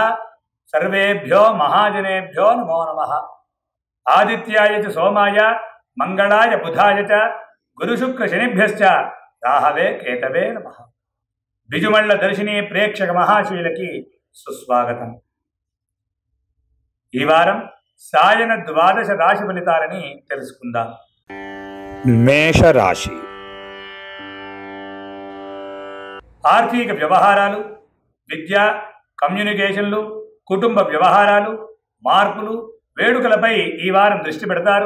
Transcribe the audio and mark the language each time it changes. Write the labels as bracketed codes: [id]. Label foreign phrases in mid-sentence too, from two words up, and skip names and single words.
[sa] सर्वेभ्यो महाजनेभ्यो नमो नमः। आदित्याय च सोमाय मंगलाय बुधाय च गुरुशुक्रशनिभ्यश्च राहवे केतवे नमः। [te] బిజుమల్ల దర్శిని ప్రేక్షక మహాశీలకీ సుస్వాగతం। ఈ వారం సాయన ద్వాదశ రాశి ఫలితాలని తెలుసుకుందాం। మేష రాశి ఆర్థిక వ్యవహారాలు, విద్య, కమ్యూనికేషన్లు, కుటుంబ వ్యవహారాలు, మార్పులు, వేడుకలపై ఈ వారం దృష్టి పెడతారు।